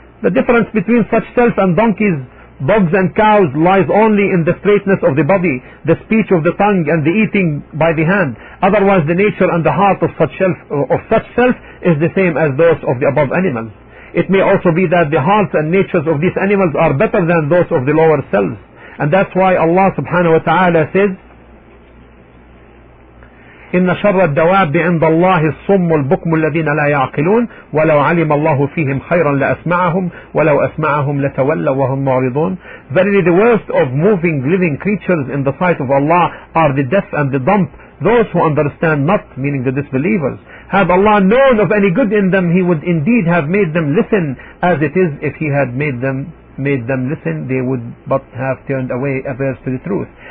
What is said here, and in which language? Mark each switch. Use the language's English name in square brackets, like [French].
[English] The difference between such self and donkeys, dogs and cows lies only in the straightness of the body, the speech of the tongue and the eating by the hand. Otherwise the nature and the heart of such self is the same as those of the above animals. It may also be that the hearts and natures of these animals are better than those of the lower selves. And that's why Allah subhanahu wa ta'ala says, [Arabic] إن شر الدواب عند الله الصم البكم الذين لا يعقلون ولو علم الله فيهم خيرا لأسمعهم ولو أسمعهم لتولوا وهم معرضون. [English] Verily the worst of moving living creatures in the sight of Allah are the deaf and the dumb, those who understand not, meaning the disbelievers. Had Allah known of any good in them, He would indeed have made them listen. As it is, if He had made them listen, they would but have turned away averse to the truth.